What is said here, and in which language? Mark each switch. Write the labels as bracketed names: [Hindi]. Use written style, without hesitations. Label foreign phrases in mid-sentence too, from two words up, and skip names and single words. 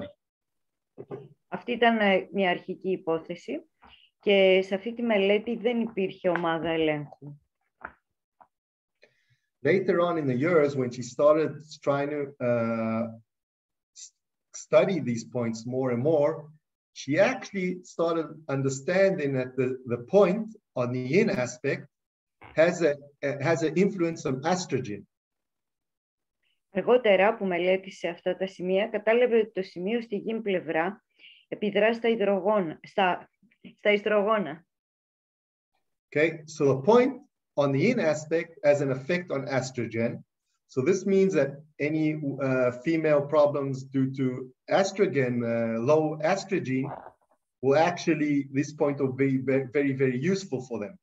[Greek] Αυτή ήταν μια αρχική υπόθεση και σε αυτή τη μελέτη δεν υπήρχε ομάδα ελέγχου. [English] Later on in the years, when she started trying to study these points more and more, she actually started understanding that the point on the yin aspect has an influence on estrogen. [Greek] Αργότερα που μελέτησε αυτά τα σημεία, κατάλαβε ότι το σημείο στη γyn πλευρά επιδρά στα ιστρογόνα. [English] Okay, so the point on the yin aspect has an effect on estrogen. So this means that any female problems due to estrogen, low estrogen, will actually, this point will be very, very useful for them.